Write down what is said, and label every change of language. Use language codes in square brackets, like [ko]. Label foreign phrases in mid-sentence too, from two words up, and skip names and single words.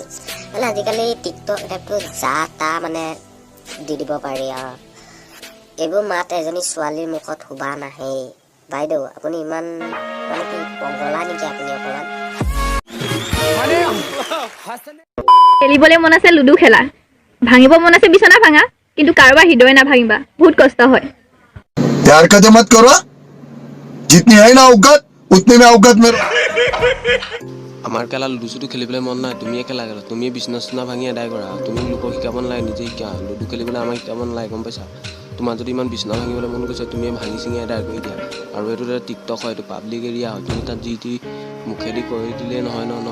[as] মানে আজিকালি টিকটক এপটো যা তা মানে দি দিব পাৰি আৰু এইবোৰ মাত এজনী ছোৱালীৰ মুখত শুবা নাহে। বাইদেউ আপুনি ইমান মানে কি পগলা নেকি আপুনি অকণমান? খেলিবলৈ মন আছে লুডু খেলা, ভাঙিব মন আছে বিচনা ভাঙা, কিন্তু কাৰোবাৰ হৃদয় নাভাঙিবা, বহুত কষ্ট হয়। [hi] प्यार का मत करो, जितनी है ना औकात उतने में औकात में। [as] আমাৰ কেলা লুডু চুডু খেলিবলৈ মন নাই, তুমিয়ে খেলা গ'লা, তুমিয়ে বিচনা চিচনা ভাঙি আদায় কৰা, তুমি লোকক শিকাব নালাগে, নিজে শিকা। লুডু খেলিবলৈ আমাক শিকাব নালাগে, গম পাইছা? তোমাৰ যদি ইমান বিচনা ভাঙিবলৈ মন গৈছে, তুমিয়ে ভাঙি চিঙি আদায় কৰি দিয়া। আৰু এইটো এটা টিকটক হয়, এইটো পাব্লিক এৰিয়া হয়, তুমি তাত যি টি মুখেদি কৰি দিলেই নহয় ন।